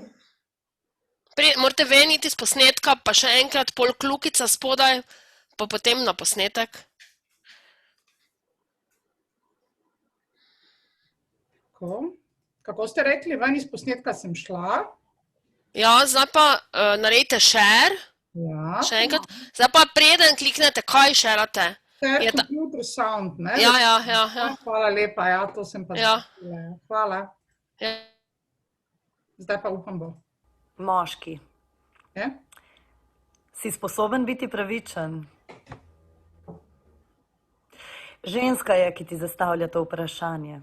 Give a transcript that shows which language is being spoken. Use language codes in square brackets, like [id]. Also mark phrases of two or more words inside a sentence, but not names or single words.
[sl] Morate ven iti z posnetka, pa še enkrat pol kljukica spodaj, pa potem na posnetek. Kako ste rekli, ven iz posnetka sem šla? Ja, zdaj pa naredite share. Ja. Še enkrat. Zdaj pa preden kliknete, kaj šerate. [en] Share computer sound, [sl] ne? Ja. Hvala lepa, ja, to sem pa zapila. Hvala. Zdaj pa upam bo. Moški. Si sposoben biti pravičen? Ženska je, ki ti zastavlja to vprašanje.